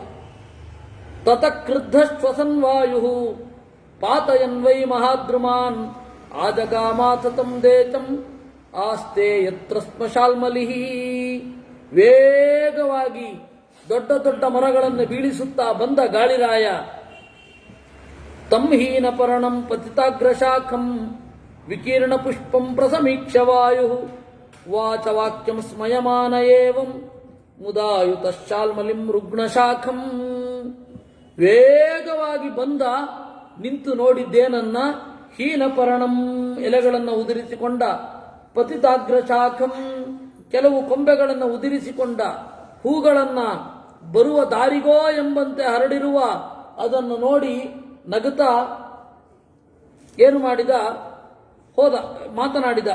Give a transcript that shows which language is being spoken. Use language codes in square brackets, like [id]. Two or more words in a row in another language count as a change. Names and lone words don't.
[sa] ತತಕ್ರುದ್ಧ ಶ್ವಸನ್ವಾಯು ಪಾತಯನ್ವೈ ಮಹಾದ್ರುಮಾನ್ ಆಜಗಾಮಾತಂ ದೇಚಂ ಆಸ್ತೆ ಯತ್ರ ಸ್ಮಶಾಲ್ಮಲಿ. [kn] ವೇಗವಾಗಿ ದೊಡ್ಡ ದೊಡ್ಡ ಮರಗಳನ್ನು ಬೀಳಿಸುತ್ತಾ ಬಂದ ಗಾಳಿರಾಯ [sa] ತಂಹೀನ ಪರ್ಣಂ ಪತಿತಾಗ್ರಶಾಖಂ ವಿಕೀರ್ಣ ಪುಷ್ಪಂ ಪ್ರಸಮೀಕ್ಷ ವಾಯು ವಾಚ ವಾಕ್ಯಂ ಸ್ಮಯಮಾನ ಏವಂ ಮುದಾಯುತ ಶಾಲ್ಮಲಿಂ ರುಗ್ಣಶಾಖಂ. [kn] ವೇಗವಾಗಿ ಬಂದ ನಿಂತು ನೋಡಿದ್ದೇನನ್ನ ಹೀನಪರ್ಣಂ, ಎಲೆಗಳನ್ನು ಉದುರಿಸಿಕೊಂಡ, ಪತಿತಾಗ್ರಶಾಖಂ, ಕೆಲವು ಕೊಂಬೆಗಳನ್ನು ಉದುರಿಸಿಕೊಂಡ, ಹೂಗಳನ್ನ ಬರುವ ದಾರಿಗೋ ಎಂಬಂತೆ ಹರಡಿರುವ ಅದನ್ನು ನೋಡಿ ನಗುತ್ತಾ ಏನು ಮಾಡಿದ, ಹೋದ, ಮಾತನಾಡಿದ.